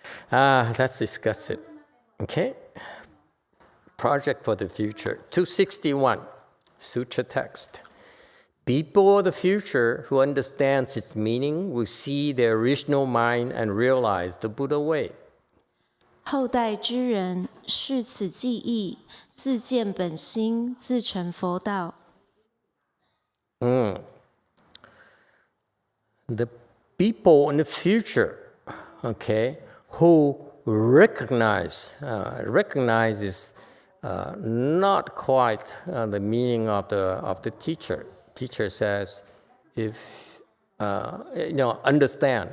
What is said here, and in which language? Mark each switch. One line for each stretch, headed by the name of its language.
English: Let's discuss it. Okay? Project for the future. 261, Sutra text. People of the future who understand its meaning will see their original mind and realize the Buddha way.
Chinese: 后代之人视此记忆，自见本心，自成佛道。
English: The people in the future, okay, who recognize is not quite the meaning of the teacher. Teacher says, if understand.